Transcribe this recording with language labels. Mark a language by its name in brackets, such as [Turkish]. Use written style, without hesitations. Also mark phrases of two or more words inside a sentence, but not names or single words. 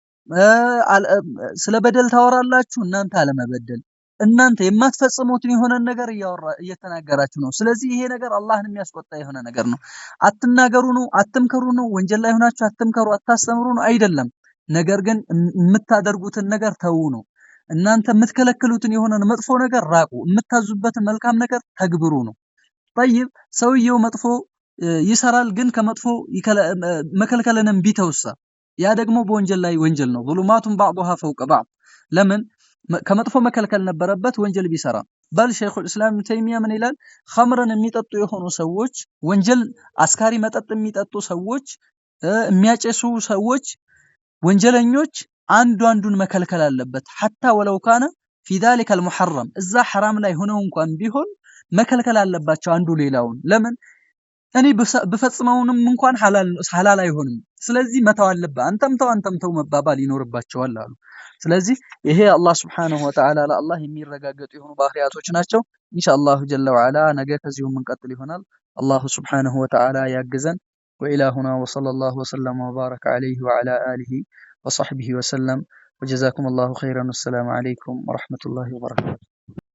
[Amharic] ስለበደል ታወራላችሁ እናንተ አለመበደል እናንተ የማትፈጽሙትን የሆነ ነገር እየተናገራችሁ ነው ስለዚህ ይሄ ነገር አላህን የሚያስቆጣ የሆነ ነገር ነው አትናገሩ ነው አትምከሩ ነው ወንጀል ላይ ሆናችሁ አትምከሩ አታስተምሩ ነው አይደለም ነገር ግን የምታደርጉትን ነገር ተው ነው እናንተ የምትከለክሉትን የሆነ መጥፎ ነገር ራቁ የምታዙበትን መልካም ነገር ተግብሩ ነው طيب ሰውየው መጥፎ ይሰራል ግን ከመጥፎ መከልከለንም ቢተውሳ ያ ደግሞ በወንጀል ላይ ወንጀል ነው [Arabic] ظلمات بعضها فوق بعض [Amharic] ለምን ከመጥፎ መከልከል ነበረበት ወንጀል ቢሰራ ባል ሸይኹ الاسلام ተይሚያ ምን ይላል ኸምረን የሚጠጡ የሆኑ ሰዎች ወንጀል አስካሪ መጠጥ የሚጠጡ ሰዎች የሚያጨሱ ሰዎች ወንጀለኞች አንዱን መከልከል አለበት [Arabic] حتى ولو كان في ذلك المحرم [Amharic] እዛ حرام ላይ ሆነው እንኳን ቢሆን መከልከል አለባቸው አንዱ ሌላውን ለምን እኔ በፈጽመውንም እንኳን ሐላል አይሆንም ስለዚህ መተው አለበት አንተም ተው መባባል ይኖርባቸዋል አሉ ስለዚህ ይሄ አላህ [Arabic] سبحانه وتعالى [Amharic] ለአላህ የሚረጋገጡ የሆኑ ባህሪያቶች ናቸው [Arabic] إن شاء الله جل وعلا [Amharic] ነገ ከዚሁ መንቀጥል ይሆናል አላህ [Arabic] سبحانه وتعالى [Amharic] ያግዘን [Arabic] وإلهنا وصلى الله وسلم وبارك عليه وعلى آله وصحبه وسلم وجزاكم الله خيرا والسلام عليكم ورحمة الله وبركاته